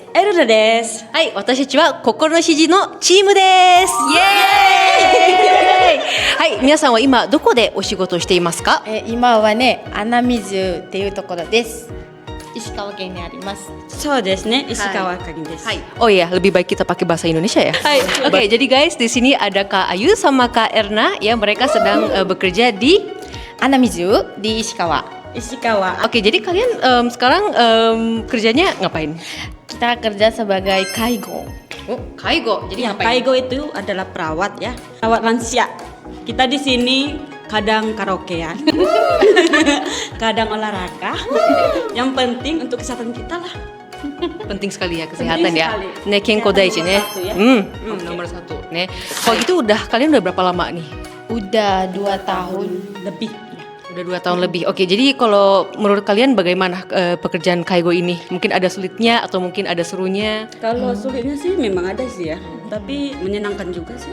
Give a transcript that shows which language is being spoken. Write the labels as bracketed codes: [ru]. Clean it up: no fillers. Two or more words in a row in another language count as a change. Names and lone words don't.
[ja] エルダです。はい、私たちは心の肘のチームです。イエーイはい、皆さんは今どこでお仕事をしていますか？今はね、穴水っていうところです。石川県にあります。そうですね、石川県です。 Hai. [id] Oh ya, lebih baik kita pakai bahasa Indonesia ya. Hai. Oke, jadi guys di sini ada Kak Ayu sama Kak Erna ya, mereka sedang bekerja di Ana Mizu di Ishikawa. Ishikawa. Oke, jadi kalian sekarang kerjanya ngapain? Kita kerja sebagai kaigo. Oh, kaigo. Jadi Ya, ngapain? Kaigo itu adalah perawat ya, perawat lansia. Kita di sini kadang karaokean, kadang olahraga. Yang penting untuk kesehatan kita lah. Penting sekali ya kesehatan Penting ya. sekali. [ja] ね健康第一ね. [id] Nomor satu ya. Nomor satu. Ne. Kalau gitu kalian udah berapa lama nih? Udah 2 tahun. Lebih. Udah 2 tahun lebih. Oke, jadi kalau menurut kalian bagaimana pekerjaan kaigo ini? Mungkin ada sulitnya atau mungkin ada serunya? Kalau sulitnya sih memang ada sih ya, tapi menyenangkan juga sih.